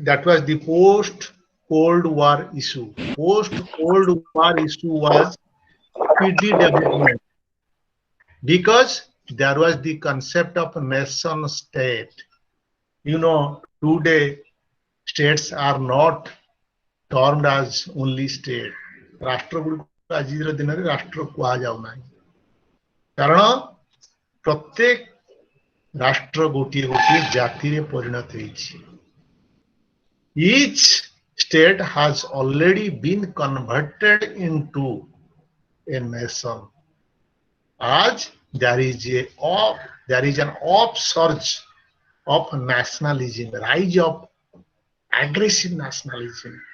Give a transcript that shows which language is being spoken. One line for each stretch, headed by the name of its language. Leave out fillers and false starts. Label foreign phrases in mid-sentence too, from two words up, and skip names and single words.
English: That was the post-Cold War issue. Post-Cold War issue was speedy development because there was the concept of nation state. You know, today states are not termed as only state.
Odia: ରାଷ୍ଟ୍ର ଗୁଡ଼ିକୁ ଆଜିର ଦିନରେ ରାଷ୍ଟ୍ର କୁହାଯାଉନାହିଁ କାରଣ ପ୍ରତ୍ୟେକ ରାଷ୍ଟ୍ର ଗୋଟିଏ ଗୋଟିଏ ଜାତିରେ ପରିଣତ ହେଇଛି.
English: Each state has already been converted into a nation. As there is an upsurge of nationalism, rise of aggressive nationalism.